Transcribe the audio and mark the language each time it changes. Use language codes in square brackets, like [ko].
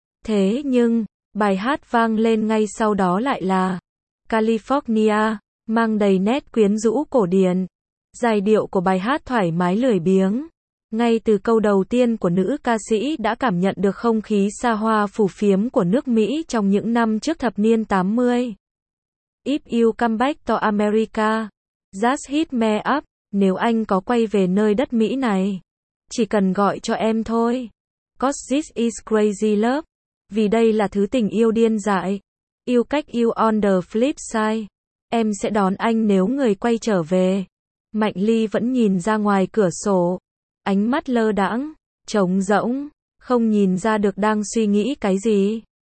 [vi] Thế nhưng, bài hát vang lên ngay sau đó lại là California, mang đầy nét quyến rũ cổ điển. Giai điệu của bài hát thoải mái lười biếng. Ngay từ câu đầu tiên của nữ ca sĩ đã cảm nhận được không khí xa hoa phù phiếm của nước Mỹ trong những năm trước thập niên 80. [en] If you come back to America, just hit me up. [vi] Nếu anh có quay về nơi đất Mỹ này, chỉ cần gọi cho em thôi. [en] 'Cause this is crazy love. [vi] Vì đây là thứ tình yêu điên dại. Yêu cách yêu [en] on the flip side. [vi] Em sẽ đón anh nếu người quay trở về. Mạnh Ly vẫn nhìn ra ngoài cửa sổ. Ánh mắt lơ đãng, trống rỗng, không nhìn ra được đang suy nghĩ cái gì.